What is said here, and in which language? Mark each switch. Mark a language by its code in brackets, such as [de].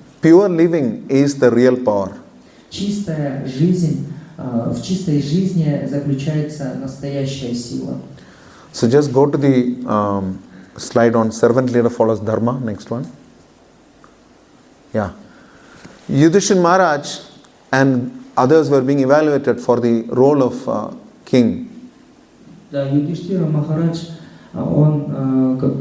[en] Pure living is the real power. [ru] Чистая жизнь, в чистой жизни заключается настоящая сила. [en] So just go to the slide on servant leader follows dharma, next one. Yeah. Yudhishthira Maharaj and others were being evaluated for the role of king. [ru] Да, Юдхиштхира Махарадж, он